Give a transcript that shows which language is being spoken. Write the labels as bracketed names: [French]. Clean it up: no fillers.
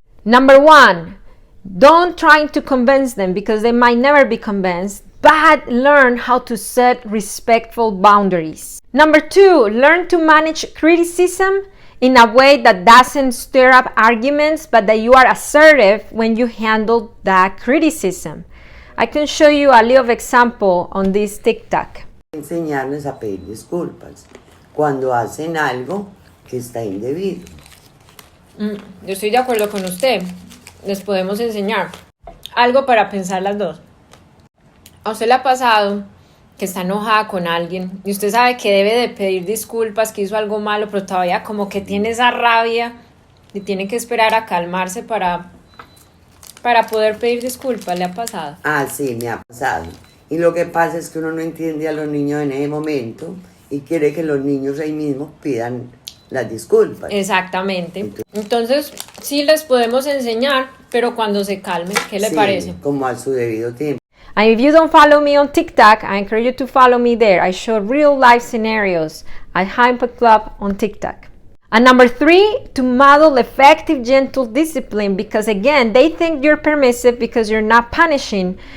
[English] Number 1, don't try to convince them because they might never be convinced, but learn how to set respectful boundaries. Number 2, learn to manage criticism in a way that doesn't stir up arguments, but that you are assertive when you handle that criticism. I can show you a little example on this TikTok. [Spanish] Enseñarles a pedir disculpas cuando hacen algo que está indebido. Yo estoy de acuerdo con usted. Les podemos enseñar algo para pensar las dos. ¿A usted le ha pasado que está enojada con alguien y usted sabe que debe de pedir disculpas, que hizo algo malo, pero todavía como que tiene esa rabia y tiene que esperar a calmarse para poder pedir disculpas. ¿Le ha pasado? Ah, sí, me ha pasado. Y lo que pasa es que uno no entiende a los niños en ese momento y quiere que los niños ahí mismos pidan las disculpas. Exactamente. Entonces, sí les podemos enseñar, pero cuando se calmen, ¿qué le parece? Como a su debido tiempo. [English] And if you don't follow me on TikTok, I encourage you to follow me there. I show real life scenarios at High Impact Club on TikTok. And number 3, to model effective, gentle discipline, because again, they think you're permissive because you're not punishing.